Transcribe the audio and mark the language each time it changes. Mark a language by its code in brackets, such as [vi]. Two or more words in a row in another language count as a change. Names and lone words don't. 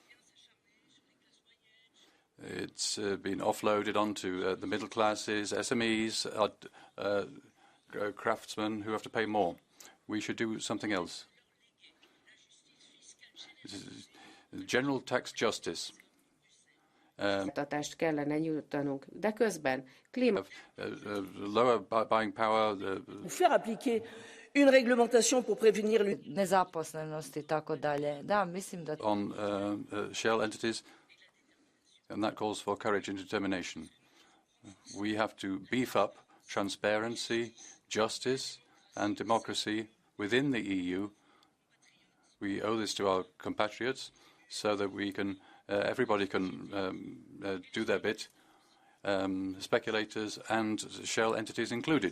[en] It's been offloaded onto the middle classes, SMEs, craftsmen who have to pay more. We should do something else. General tax justice. [hu] Kellene nyújtanunk, de közben [en] lower buying power. [fr] Faire appliquer une réglementation pour prévenir [hr] nezaposlenost i tako dalje. Da, mislim da [en] on shell entities and that calls for courage and determination. We have to beef up transparency, justice and democracy within the EU. We owe this to our compatriots so that we can, everybody can do their bit, speculators and shell entities included.